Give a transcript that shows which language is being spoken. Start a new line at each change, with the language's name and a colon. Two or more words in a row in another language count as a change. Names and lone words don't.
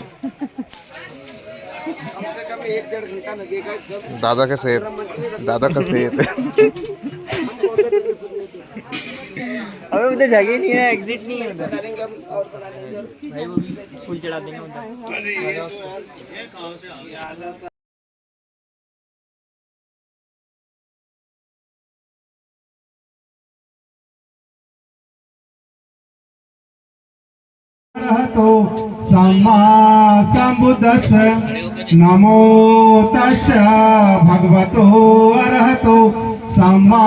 Hindi: दादा का सेहत अबे उधर जगह नहीं है एग्जिट नहीं है उधर भाई वो फूल चढ़ा देंगे उधर
Pali: अरहतो सम्मा सम्बुद्धस्स नमो तस्स भगवतो अरहतो सम्मा